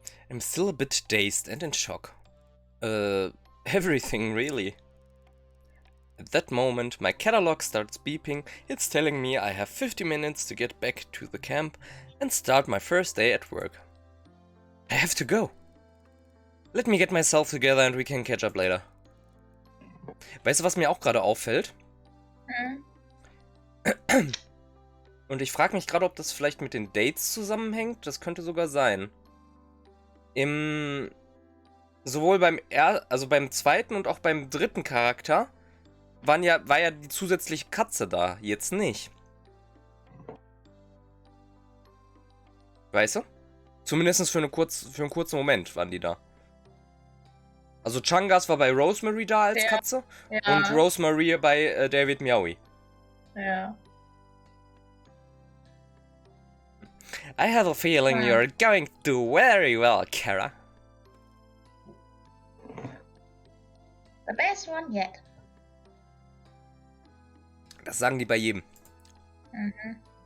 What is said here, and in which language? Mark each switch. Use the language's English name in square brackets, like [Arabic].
[English] I'm still a bit dazed and in shock. Everything really. At that moment, my catalog starts beeping. It's telling me I have 50 minutes to get back to the camp and start my first day at work. I have to go. Let me get myself together and we can catch up later. [German] Weißt du, was mir auch gerade auffällt? Und ich frage mich gerade, ob das vielleicht mit den Dates zusammenhängt. Das könnte sogar sein. Sowohl beim zweiten und auch beim dritten Charakter war ja die zusätzliche Katze da. Jetzt nicht. Weißt du? Zumindest für einen kurzen Moment waren die da. Also Changas war bei Rosemary da als Katze und Rosemary bei David Meowi. Ja. [English] I have a feeling you're going to do very well, Kara. The best one yet. [German] Das sagen die bei jedem. Mhm.